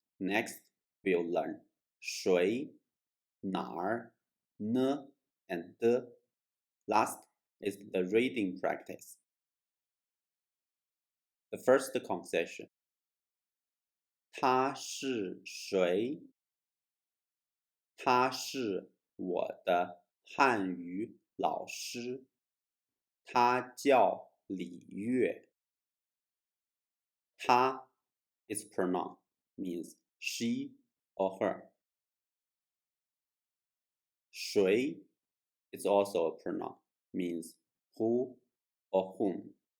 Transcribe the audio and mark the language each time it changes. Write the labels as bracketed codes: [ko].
[en] Next, we'll learn shui, 哪儿, ne, and de. Last is the reading practice. The first conversation. [zh] 他是谁？他是我的汉语老师，他叫李月。 [en] 他 is pronoun, means she or her. 谁 is also a pronoun, means who or whom.